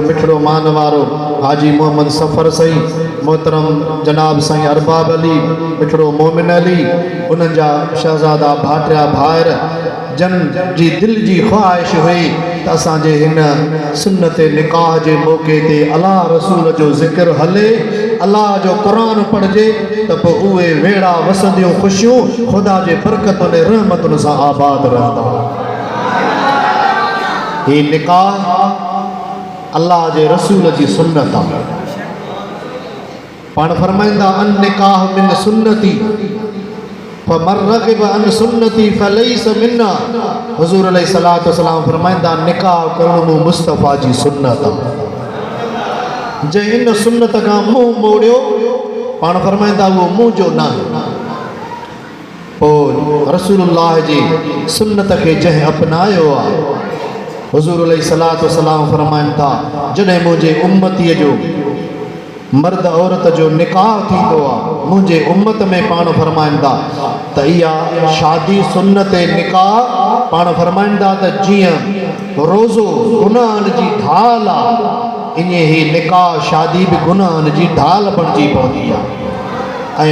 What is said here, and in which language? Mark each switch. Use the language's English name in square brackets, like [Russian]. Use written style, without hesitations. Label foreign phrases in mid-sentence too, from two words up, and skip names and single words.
[Sindhi] मिठड़ो मान वारो हाजी मोहम्मद सफ़र साईं, मोहतरम जनाब साईं अरबाब अली, मिठड़ो मोमिन अली, उन्हनि जा शहज़ादा भाटिया भाइर जन जी दिलि जी ख़्वाहिश हुई त असांजे हिन सुन्नत निकाह जे मौक़े ते अलाह रसूल जो ज़िक्र हले, अलाह जो क़ुरान पढ़िजे, त पोइ उहे वेड़ा वसंदियूं ख़ुशियूं ख़ुदा जे बरकतुनि रहमतुनि सां आबाद रहंदा। ही निकाह अल्लाह जे रसूल जी सुन्नत आहे। पाण फरमाईंदा, [Arabic] النكاح من سنتي فمن رغب عن سنتي فليس منا. [Sindhi] हुज़ूर [Arabic] عليه الصلاة والسلام [Sindhi] फरमाईंदा, निकाह करणु मूं मुस्तफ़ा जी सुन्नत आहे। जंहिं इन सुन्नत खां मुंहुं मोड़ियो, पाण फरमाईंदा उहो मुंहुं जो न आहे। पोइ रसूलुल्लाह जी सुन्नत खे जंहिं अपनायो आहे, हुज़ूर [Arabic] عليه الصلاة والسلام [Sindhi] फरमाइनि था, जॾहिं मुंहिंजे उम्मतीअ जो मर्द औरत जो निकाह थींदो आहे, मुंहिंजे उम्मत में पाण फरमाईंदा त इहा शादी सुन्नत निकाह, पाण फरमाईंदा त जीअं रोज़ो गुनाहनि जी ढाल आहे, ईअं ई निकाह शादी बि गुनाहनि जी ढाल बणिजी पवंदी आहे।